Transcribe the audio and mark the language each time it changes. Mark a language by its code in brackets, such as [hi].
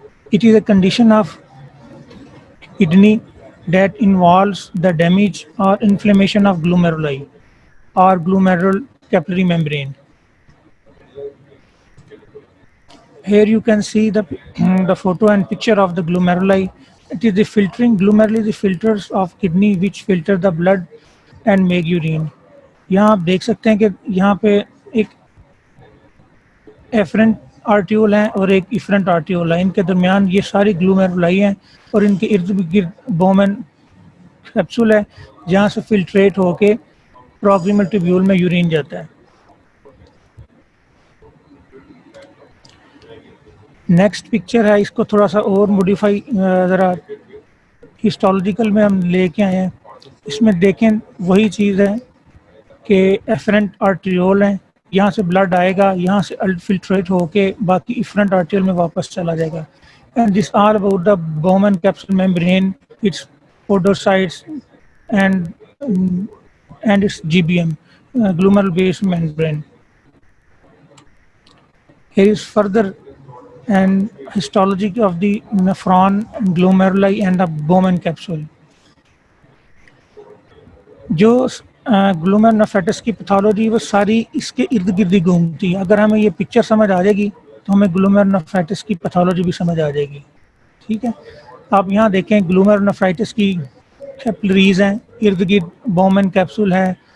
[en] It is a condition of kidney that involves the damage or inflammation of glomeruli or glomerular capillary membrane. Here you can see the photo and picture of the glomeruli. It is the filtering glomeruli, the filters of kidney which filter the blood and make urine. [ur] یہاں آپ دیکھ سکتے ہیں کہ یہاں پہ ایک ایفرنٹ آرٹیول ہیں اور ایک ایفرنٹ آرٹیول ہے. ان کے درمیان یہ ساری گلومیرولائی ہیں اور ان کے ارد گرد بومن کیپسول ہے جہاں سے فلٹریٹ ہو کے پروکسیمل ٹیبیول میں یورین جاتا ہے. نیکسٹ پکچر ہے، اس کو تھوڑا سا اور موڈیفائی ذرا ہسٹولوجیکل میں ہم لے کے آئے ہیں. اس میں دیکھیں وہی چیز ہے کہ ایفرنٹ آرٹریول ہیں، یہاں سے بلڈ آئے گا، یہاں سے فلٹریٹ ہو کے باقی ایفرنٹ آرٹریول میں واپس چلا جائے گا. [en] And this all about the Bowman capsule membrane, it's podocytes and it's GBM, glomerular based membrane. Here is further and histology of the nephron, glomeruli and the Bowman capsule. [ur] جو glomerulonephritis کی پیتھولوجی وہ ساری اس کے ارد گرد ہی گھومتی ہے. اگر ہمیں یہ پکچر سمجھ آ جائے گی تو ہمیں glomerulonephritis کی پیتھولوجی بھی سمجھ آ جائے گی. ٹھیک ہے، آپ یہاں دیکھیں glomerulonephritis کی کیپلریز ہیں، ارد گرد بومن کیپسول ہے.